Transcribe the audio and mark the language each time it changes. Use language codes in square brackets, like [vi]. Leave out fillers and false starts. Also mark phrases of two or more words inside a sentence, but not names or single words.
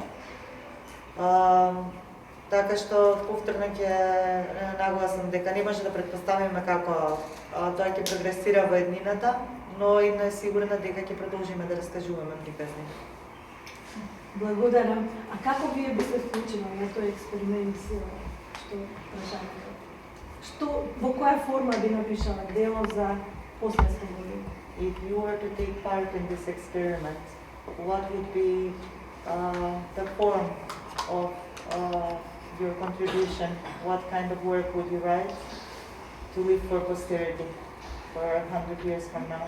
[mk] Така што повторно ќе нагласам дека не може да претпоставиме како тоа ќе прогресира во еднината, но едно е сигурно дека ќе продолжиме да раскажуваме приказни. Благодарам. А како вие би се вклучили на тој експеримент што прашавате? Во која форма би напишала дело за после 100 години? [en] If you were to take part in this experiment, what would be the form of your contribution? What kind of work would you write to leave for posterity for 100 years from now?